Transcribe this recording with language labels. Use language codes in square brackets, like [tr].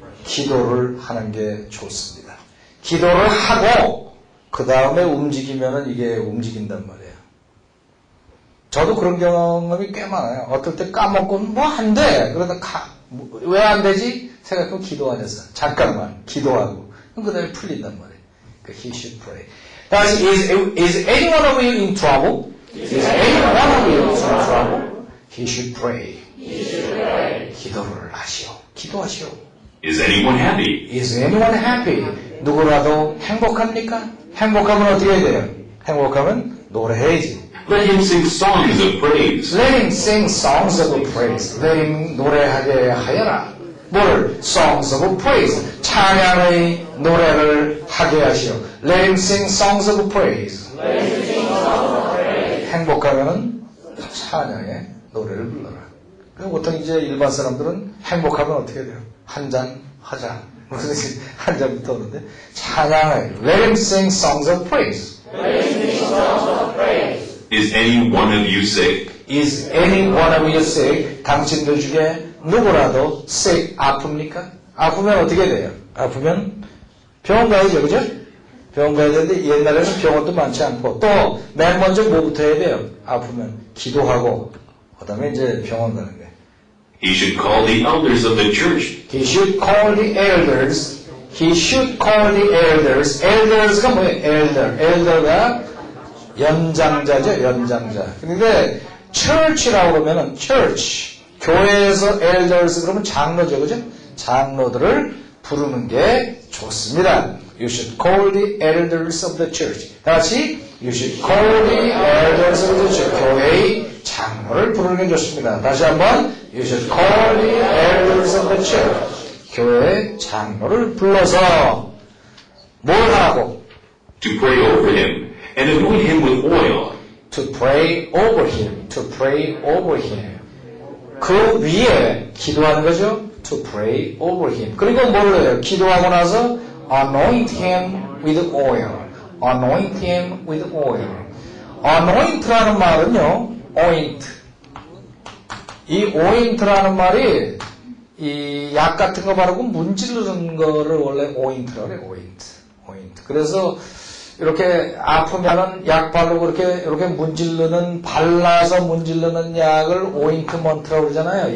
[ko] 기도를 하는 게 좋습니다. 기도를 하고 그 다음에 움직이면은 이게 움직인단 말이에요. 저도 그런 경험이 꽤 많아요. 어떨 때 까먹고 뭐 한대 그러다 왜 안 되지? 생각하면 기도 안 했어. 잠깐만 기도하고 그 다음에 풀린단 말이에요. [en] He should pray. [ko] 다시 [en] is any one of you in trouble? Is any one of you in trouble? He should pray. [ko] 기도를 하시오. 기도하시오. [en] Is anyone happy? Is anyone happy? [ko] 누구라도 행복합니까? 행복하면 어떻게 해야 돼요? 행복하면 노래해야지. [en] Let him sing songs of praise. Let him sing songs of praise. Let him [ko] 노래하게 하여라. 뭘? [en] Songs of praise. [ko] 찬양의 노래를 하게 하시오. [en] Let him sing songs of praise. [ko] 행복하면 찬양의 노래를 불러라. 보통 이제 일반 사람들은 행복하면 어떻게 돼요? 한 잔 하자. 무슨 한 잔부터 오는데 찬양을 [en] Let him sing songs of praise. Is any one of you sick? Is any one of you sick? [ko] 당신들 중에 누구라도 sick 아픕니까? 아프면 어떻게 돼요? 아프면 병원 가야죠, 그죠? 병원 가야 되는데 옛날에는 병원도 많지 않고 또 맨 먼저 뭐부터 해야 돼요? 아프면 기도하고 그 다음에 이제 병원 가는 거예요. [en] He should call the elders of the church. He should call the elders. He should call the elders. [ko] Elders가 뭐예요? [en] Elder. [ko] Elder가 연장자죠, 연장자. 근데 church라고 그러면은 church. 교회에서 elders 그러면 장로죠, 그죠? 장로들을 부르는 게 좋습니다. [en] You should call the elders of the church. [ko] 다시 [en] You should call the elders of the church. [ko] 교회의 장로를 부르는 게 좋습니다. 다시 한번 [en] You should call the elders of the church. [ko] 교회의 장로를 불러서 뭘 하라고? [en] To pray over him and anoint him with oil. To pray over him. To pray over him. [ko] 그 위에 기도하는 거죠. [en] To pray over him. [ko] 그리고 뭘 해요? 기도하고 나서 [en] anoint him with oil. Anoint him with oil. [ko] Anoint라는 말은요, oint. 이 oint라는 말이 이 약 같은 거 바르고 문지르는 거를 원래 oint라고 해요. [en] oint. [ko] 그래서 이렇게 아프면은 약 바르고 이렇게 문지르는 발라서 문지르는 약을 ointment라고 그러잖아요.